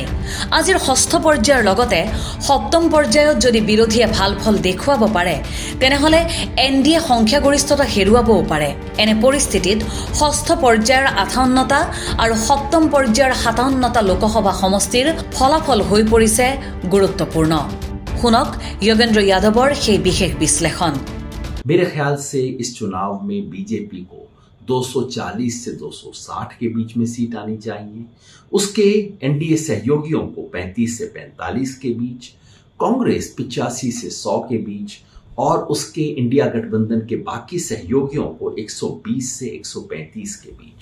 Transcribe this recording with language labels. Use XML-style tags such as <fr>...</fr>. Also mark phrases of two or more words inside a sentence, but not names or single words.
<as>আজিৰ ষষ্ঠ পৰ্যায়ৰ লগতে সপ্তম পৰ্যায়ত যদি বিৰোধীয়ে ভাল ফল দেখুৱাব পাৰে, তেনেহ'লে এনডিএ সংখ্যাগৰিষ্ঠতা হেৰুৱাবও পাৰে। এনে পৰিস্থিতিত ষষ্ঠ পৰ্যায়ৰ ৫৮টা আৰু সপ্তম পৰ্যায়ৰ ৫৭টা লোকসভা সমষ্টিৰ ফলাফল হৈ পৰিছে গুৰুত্বপূৰ্ণ। শুনক যোগেন্দ্ৰ যাদৱৰ সেই বিশেষ বিশ্লেষণ।</as> <hi>मेरे ख्याल से इस चुनाव में बीजेपी को 240 से 260 के बीच में सीट आनी चाहिए। उसके एनडीए सहयोगियों को 35 से 45 के बीच, कांग्रेस 85 से 100 के बीच और उसके इंडिया गठबंधन के बाकी सहयोगियों को 120 से 135 के बीच।</hi>